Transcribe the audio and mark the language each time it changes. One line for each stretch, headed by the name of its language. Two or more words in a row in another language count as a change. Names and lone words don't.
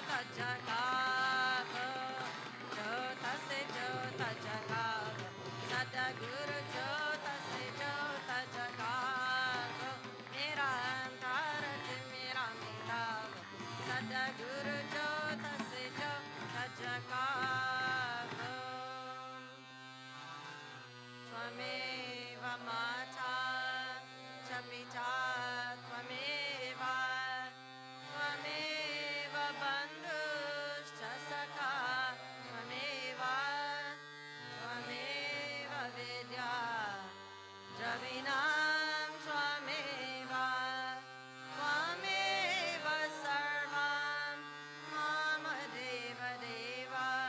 Hindi: जगाओ, ज्योत से ज्योत जगाओ, सद्गुरु ज्योत से ज्योत जगाओ, निरंतर तिमिर मिटाओ, सद्गुरु ज्योत से ज्योत जगाओ.
Sanskrit: त्वमेव माता च पिता, त्वमेव, त्वमेव बन्धुश्च सखा, त्वमेव, त्वमेव विद्या, द्रविणं त्वमेव, त्वमेव सर्वं, मम देव देव.